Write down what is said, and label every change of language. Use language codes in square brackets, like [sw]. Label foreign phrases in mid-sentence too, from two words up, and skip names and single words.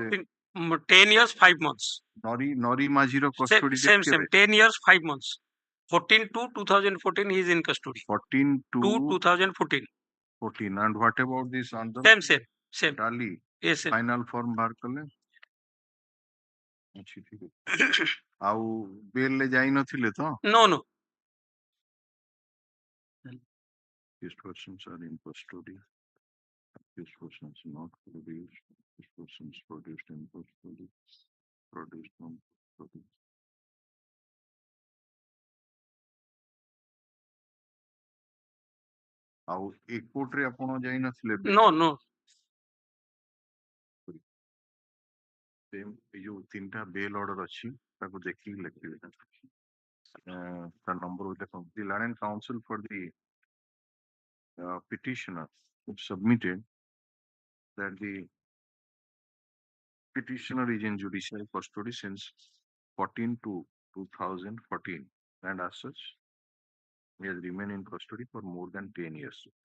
[en] 10 years, 5 months. Nori Majiro custody. Same. 10 years, 5 months. 14 to 2014, he is in custody. 14 to 2014. 14. And what about this under? Same. Dali. Yes, sir. Final form bar kale. [or] ଅଛି ଠିକ ଅଛି ଆଉ ବେଲ ରେ ଯାଇ ନଥିଲେ ତ [en] No. These persons are in custody. These persons not produced. These persons produced in custody. Produced from custody. [or] ଆଉ ଏ କୋର୍ଟ ରେ ଆପଣ ଯାଇ ନଥିଲେ [en] No. [or] ସେମ୍ ଏ ଯୋଉ ତିନିଟା [en] bail order [or] ଅଛି ତାକୁ ଦେଖିକି ଲେଖିବେ ତା ନମ୍ବର ଦେଖନ୍ତୁ [en] the learned counsel for the petitioner submitted that the petitioner is in judicial custody since 14 to 2014 and as such he has remained in custody for more than 10 years.